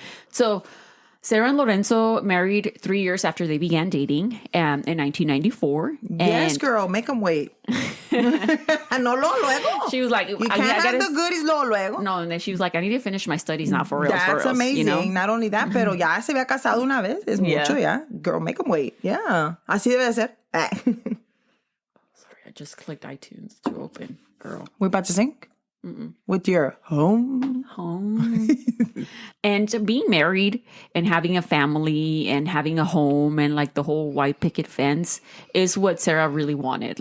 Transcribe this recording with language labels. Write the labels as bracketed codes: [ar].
[en] So Sara and Lorenzo married 3 years after they began dating in 1994. Yes, girl, make them wait. [es] No, luego. [en] She was like, you can't have the goodies [es] luego. [en] No, and then she was like, I need to finish my studies now for real. That's amazing. Not only that, [es] pero ya se había casado una vez. Es mucho, ya. [en] Girl, make them wait. Yeah. [es] Así debe ser. [en] Sorry, I just clicked iTunes to open. Girl. We're about to sync? With your home. And being married and having a family and having a home and like the whole white picket fence is what Sara really wanted.